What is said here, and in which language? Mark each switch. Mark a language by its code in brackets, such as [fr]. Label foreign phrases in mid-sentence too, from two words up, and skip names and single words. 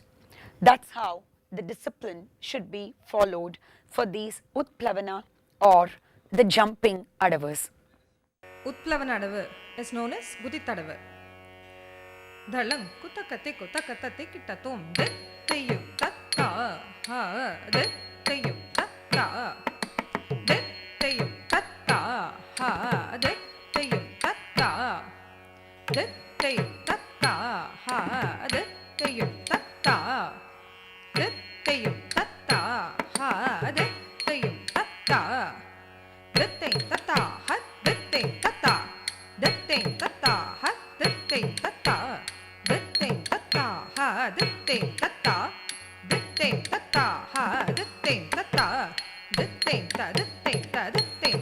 [en] That's how the discipline should be followed for these Utplavana or the jumping Adavus. Utplavana Adavu is known as Guditadavu. Dhalang kutakate kutakatati kitatum dit teyum tatta ha dit teyum tatta dit teyum tatta ha dit teyum tatta dit teyum tatta ha dit teyum tatta dit teyum tatta ha dit teyum tatta dit teyum tatta ha dit teyum tatta dit teyum tatta ha dit teyum tatta dit teyum tatta ha dit teyum tatta dit teyum tatta ha dit teyum tatta dit teyum ta dit teyum ta dit